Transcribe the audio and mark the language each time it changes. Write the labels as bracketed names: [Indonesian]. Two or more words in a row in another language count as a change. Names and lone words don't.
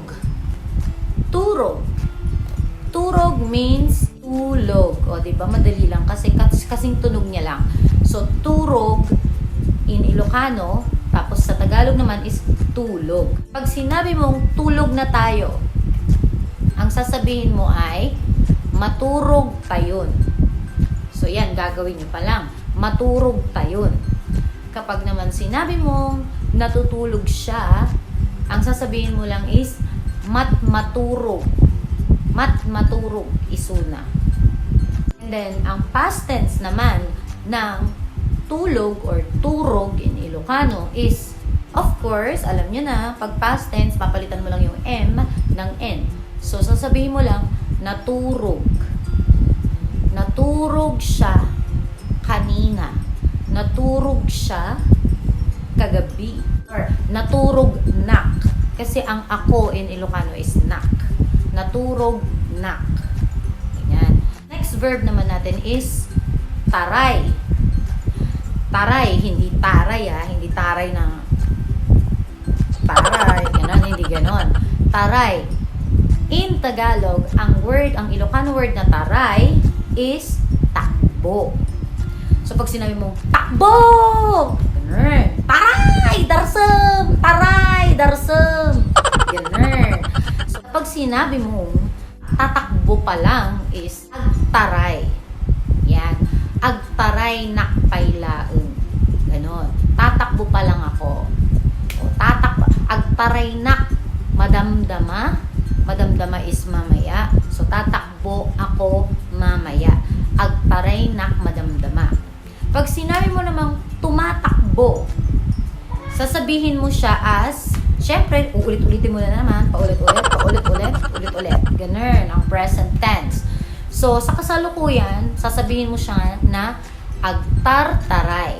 [Filipino] Turog. Turog means tulog. O, diba? Madali lang. Kasing tunog niya lang. So, turog [English] in Ilocano, [Filipino] tapos sa Tagalog naman is tulog. Pag sinabi mong tulog na tayo, ang sasabihin mo ay [Iloko] maturog tayon. [Filipino] So, yan, gagawin nyo pa lang. [Iloko] Maturog tayon. [Filipino] Kapag naman sinabi mong natutulog siya, ang sasabihin mo lang is matmaturog. [Iloko] Matmaturog isuna. [English] And then, [Filipino] ang [English] past tense [Filipino] naman ng tulog or turog [English] in Ilocano is, of course, [Filipino] alam nyo na, pag [English] past tense, [Filipino] papalitan mo lang yung M ng N. So, sasabihin mo lang, naturog. Naturog siya kanina. Naturog siya kagabi. Or, [Iloko] naturog nak. [Filipino] Kasi ang ako [English] in Ilocano [Filipino] is nak. [Iloko] Naturog nak. [Filipino] Ganyan. Next verb naman natin is taray. Taray, hindi taray hindi taray na taray, ganon, hindi ganon. Taray. [English] In Tagalog, [Filipino] ang Ilocano word na taray is takbo. So, pag sinabi mong takbo! [Iloko] Ganun. Taray! Darsam! Taray! Darsam! [Filipino] Ganun. So, pag sinabi mong tatakbo pa lang is agtaray. [Iloko] Yan. Agtaray nakpaylaeng. [Filipino] Ganon. Tatakbo pa lang ako. O, [Iloko] agtaray nak madamdama. [Filipino] Madamdama is mamaya. So, tatakbo ako mamaya. [Iloko] Agtaray nak madamdama. [Filipino] Pag sinabi mo namang tumatakbo, sasabihin mo siya as, syempre, uulit-ulitin mo na naman, paulit-ulit. Ganun, ang [English] present tense. [Filipino] So, sa kasalukuyan, sasabihin mo siya na agtartaray.